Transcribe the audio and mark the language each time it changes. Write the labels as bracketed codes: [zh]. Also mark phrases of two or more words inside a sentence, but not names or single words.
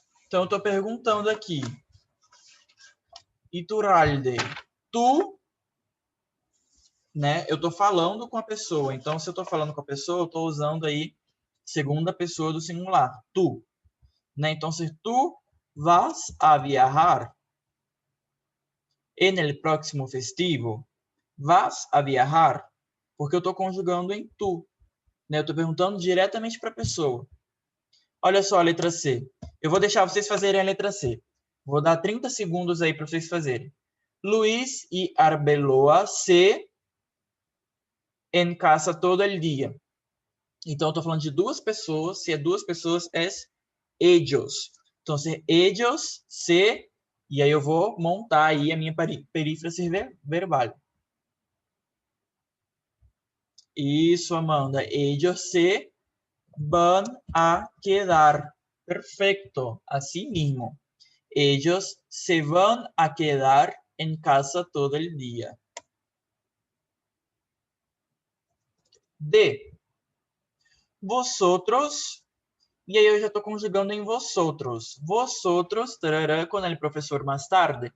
[pt] Então, eu estou perguntando aqui. Iturralde, tu, né? Eu estou falando com a pessoa. Então, se eu estou falando com a pessoa, eu estou usando aí segunda pessoa do singular. Tu, né? Então, [es] se tu vas a viajar en el próximo festivo, vas a viajar, [pt] porque eu estou conjugando em tu, né? Eu estou perguntando diretamente para a pessoa. Olha só a letra C. Eu vou deixar vocês fazerem a letra C. Vou dar 30 segundos aí para vocês fazerem. [es] Luiz e Arbeloa se en casa todo el dia. [pt] Então, eu estou falando de duas pessoas. Se é duas pessoas, é ellos. Então, se ellos se... E aí eu vou montar aí a minha perífrase verbal. Isso, Amanda. [es] Ellos se van a quedar. Perfecto. Así mismo. Ellos se van a quedar en casa todo el día. [pt] D. Vosotros. E aí eu já estou conjugando em vosotros. Vosotros, tarará, com o professor mais tarde.